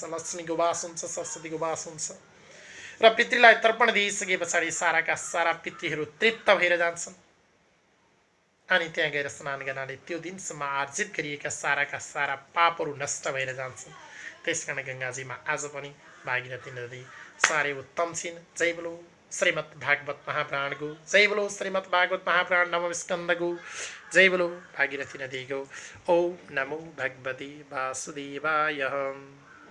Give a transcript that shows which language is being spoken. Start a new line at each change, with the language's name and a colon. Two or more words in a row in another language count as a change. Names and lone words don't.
Nepali: लक्ष्मीको वास हुन्छ, सरस्वतीको वास हुन्छ र पितृलाई तर्पण दिइसके पछाडि साराका सारा पितृहरू तृप्त भएर जान्छन्। अनि त्यहाँ गएर स्नान गर्नाले त्यो दिनसम्म आर्जित गरिएका साराका सारा पापहरू नष्ट भएर जान्छन्। त्यसकारण गङ्गाजीमा आज पनि भागीरथी नदी साह्रै उत्तम छिन्।
Hindi: जय बोलो
Nepali: श्रीमद् भागवत महापुराणको,
Hindi: जय बोलो
Nepali: श्रीमद् भागवत महापुराण नवम स्कन्धको,
Hindi: जय बोलो
Nepali: भागीरथी नदीको।
Sanskrit: ओम नमो भगवते वासुदेवाय।